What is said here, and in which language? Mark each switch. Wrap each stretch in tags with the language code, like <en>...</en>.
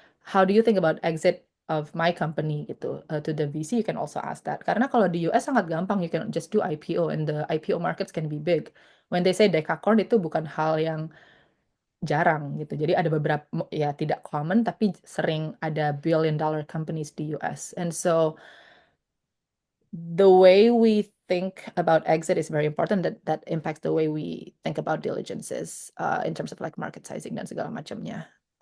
<en>How do you think about exit of my company gitu. To the VC you can also ask that.</en> <id>Karena kalau di US sangat gampang,</id> <en>you can just do IPO and the IPO markets can be big. When they say decacorn</en> <id>itu bukan hal yang jarang gitu. Jadi ada beberapa ya tidak common tapi sering ada billion dollar companies di US.</id> <en>And so the way we think about exit is very important. That impacts the way we think about diligences in terms of like market sizing</en> <id>dan segala macamnya.</id>